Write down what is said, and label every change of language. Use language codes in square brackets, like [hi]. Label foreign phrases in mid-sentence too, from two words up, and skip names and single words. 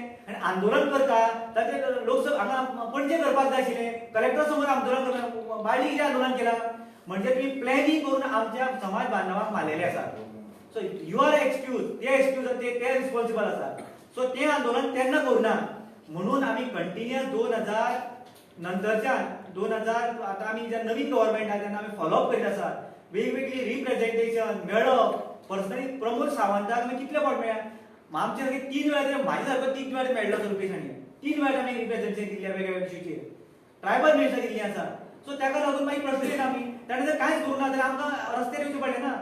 [kok] आणि आंदोलन करता ताचे लोकसभा हांगा पणजे करपाक जाय आशिल्लें, कलेक्टर समोर आंदोलन करता, बाळ्ळी कित्याक आंदोलन केलां? [mr] म्हणजे तुम्ही प्लॅनिंग करून आमच्या समाज बांधवांक मारलेले आसात. [en] so you are excuse, [kok] ते रिस्पॉन्सिबल आसात. [mr] सो ते आंदोलन तेन्ना करूना म्हणून आम्ही कंटिन्युअस 2000 नंतरच्यान 2000 आता आम्ही ज्या नवीन गव्हर्नमेंट आहे त्यांना आम्ही फॉलोअप करीत आसात. [kok] वेगवेगळी रिप्रेझेंटेशन मेळप. पर्सनली प्रमोद सावंताक आमी कितले फावट मेळ्ळा? आमचे सारखे 3 वेळा तरी म्हाजे सारको 3 वेळा मेळ्ळो रुपेशांनी. 3 वेळा आमी रिप्रेझेंटेशन दिल्ल्या वेगवेगळ्या इश्यूचेर. [en] tribal minister [kok] दिल्ली आसा. सो ताका लागून मागीर प्रश्न येता आमी ताणें जर कांयच करूं ना जाल्यार आमकां रस्त्यार येवचें पडलें ना.